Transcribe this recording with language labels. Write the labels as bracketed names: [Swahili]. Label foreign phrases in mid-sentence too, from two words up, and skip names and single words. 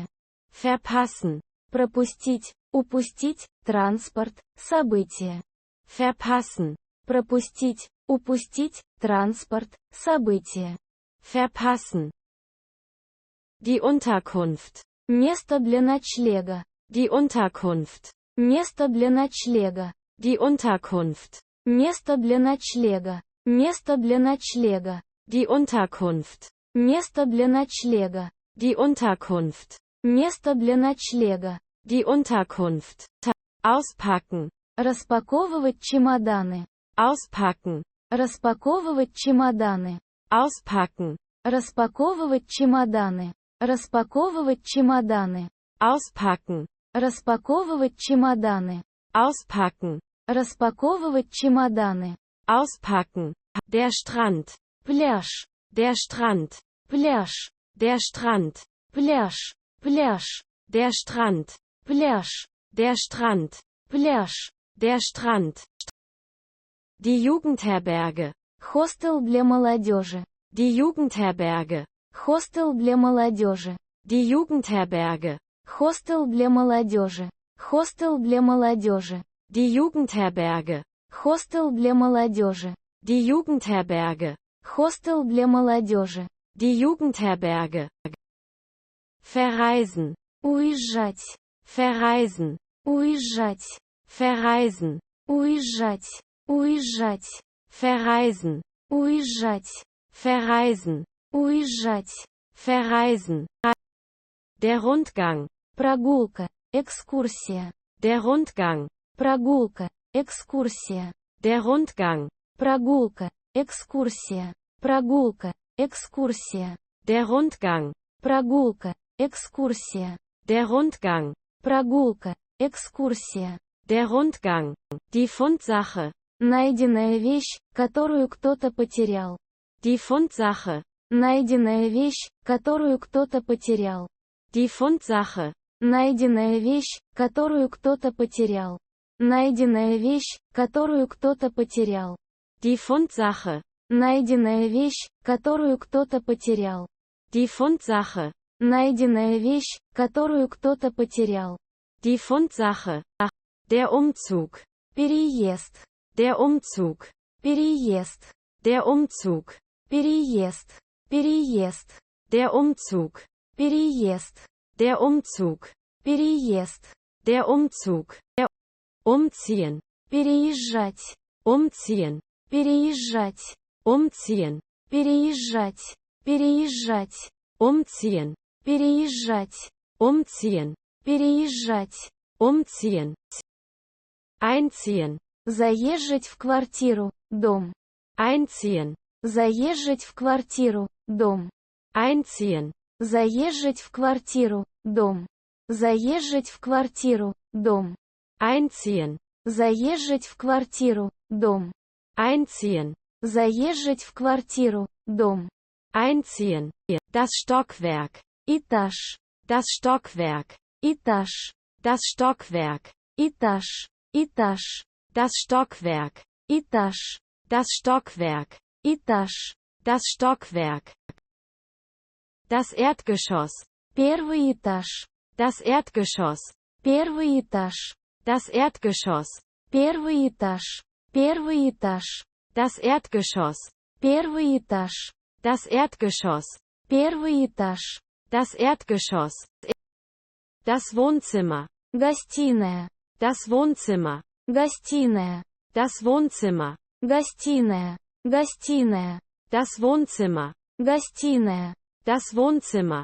[German] Verpassen. [Russian] Пропустить, упустить, транспорт, событие. [German] Verpassen. [Russian] Пропустить, упустить, транспорт, событие. [German] Verpassen. Die Unterkunft. [Russian] Место для ночлега. [German] Die Unterkunft. [Russian] Место для ночлега. [German] Die Unterkunft. [Russian] Место для ночлега. Место для ночлега. [German] Die Unterkunft. [Russian] Место для ночлега. [German] Die Unterkunft. [Russian] Место для ночлега. [German] Die Unterkunft. Auspacken. [Russian] Распаковывать чемоданы. [German] Auspacken. [Russian] Распаковывать чемоданы. [German] Auspacken. [Russian] Распаковывать чемоданы. Распаковывать чемоданы. [German] Auspacken. [Russian] Распаковывать чемоданы. [German] Auspacken. [Russian] Распаковывать чемоданы. [German] Auspacken. Der Strand. [Russian] Пляж. [German] Der Strand. [Russian] Пляж. [German] Der Strand. [Russian] Пляж. Пляж. [German] Der Strand. [Russian] Пляж. [German] Der Strand. [Russian] Пляж. [German] Der Strand. Die Jugendherberge. [Russian] Хостел для молодежи. [German] Die Jugendherberge. [Russian] Хостел для молодежи. [German] Die Jugendherberge. [Russian] Хостел для молодежи. Хостел для молодежи. [German] Die Jugendherberge. [Russian] Хостел для молодежи. [German] Die Jugendherberge. [Russian] Хостел для молодежи. [German] Die Jugendherberge. Verreisen. [Russian] Уезжать. [German] Verreisen. [Russian] Уезжать. [German] Verreisen. [Russian] Уезжать. Уезжать. [German] Verreisen. [Russian] Уезжать. [German] Verreisen. [Russian] Уезжать. [German] Verreisen. Der Rundgang. [Russian] Прогулка. Экскурсия. [German] Der Rundgang. [Russian] Прогулка. Экскурсия. [German] Der Rundgang. [Russian] Прогулка. Экскурсия. Прогулка. Экскурсия. [German] Der Rundgang. [Russian] Прогулка. Экскурсия. [German] Der Rundgang. [Russian] Прогулка. Экскурсия. [German] Der Rundgang. Die Fundsache. [Russian] Найденная вещь, которую кто-то потерял. [German] Die Fundsache. [Russian] Найденная вещь, которую кто-то потерял. [German] Die Fundsache. [Russian] Найденная вещь, которую кто-то потерял. Найденная вещь, которую кто-то потерял. [German] Die Fundsache. [Russian] Найденная вещь, которую кто-то потерял. [German] Die Fundsache. [Russian] Найденная вещь, которую кто-то потерял. [German] Die Fundsache. Der Umzug. [Russian] Переезд. [German] Der Umzug. [Russian] Переезд. [German] Der Umzug. [Russian] Переезд. Переезд. [German] Der Umzug. [Russian] Переезд. [German] Der Umzug. [Russian] Переезд. [German] Der Umzug. Umziehen. [Russian] Переезжать. [German] Umziehen. [Russian] Переезжать. [German] Umziehen. [Russian] Переезжать. Переезжать. [German] Umziehen. [Russian] Переезжать. [German] Umziehen. [Russian] Переезжать. [German] Umziehen. Einziehen. [Russian] Заезжать в квартиру, дом. [German] Einziehen. [Russian] Заезжать в квартиру, дом. [German] Einziehen. [Russian] Заезжать в квартиру, дом. Заезжать в квартиру, дом. [German] Einziehen. [Russian] Заезжать в квартиру, дом. [German] Einziehen. [Russian] Заезжать в квартиру, дом. [German] Einziehen. Das Stockwerk. [Russian] Этаж. [German] Das Stockwerk. [Russian] Этаж. [German] Das Stockwerk. [Russian] Этаж. Этаж. [German] Das Stockwerk. [Russian] Этаж. [German] Das Stockwerk. [Russian] Этаж. [German] Das Stockwerk. Das Erdgeschoss. [Russian] Первый этаж. [German] Das Erdgeschoss. [Russian] Первый этаж. [German] Das Erdgeschoss. [Russian] Первый этаж. Первый этаж. [German] Das Erdgeschoss. [Russian] Первый этаж. [German] Das Erdgeschoss. [Russian] Первый этаж. [German] Das Erdgeschoss. Das Wohnzimmer. [Russian] Гостиная. [German] Das Wohnzimmer. [Russian] Гостиная. [German] Das Wohnzimmer. [Russian] Гостиная. Гостиная. [German] Das Wohnzimmer. [Russian] Гостиная. [German] Das Wohnzimmer.